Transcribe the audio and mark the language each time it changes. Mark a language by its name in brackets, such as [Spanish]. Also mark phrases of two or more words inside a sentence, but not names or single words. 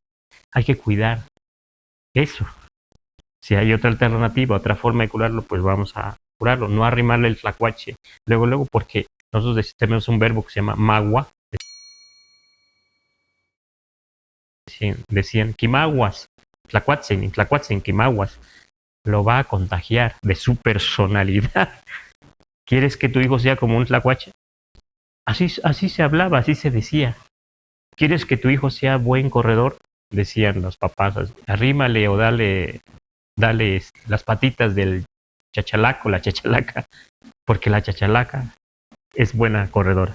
[Spanish] Hay que cuidar eso. Si hay otra alternativa, otra forma de curarlo, pues vamos a curarlo. No arrimarle el tlacuache. Luego, porque nosotros tenemos un verbo que se llama magua. [Central Nahuatl] Decían quimaguas, tlacuatzen, quimaguas. [Spanish] Lo va a contagiar de su personalidad. ¿Quieres que tu hijo sea como un tlacuache? Así se hablaba, así se decía. ¿Quieres que tu hijo sea buen corredor? Decían los papás, arrímale o dale las patitas del chachalaco, la chachalaca, porque la chachalaca es buena corredora.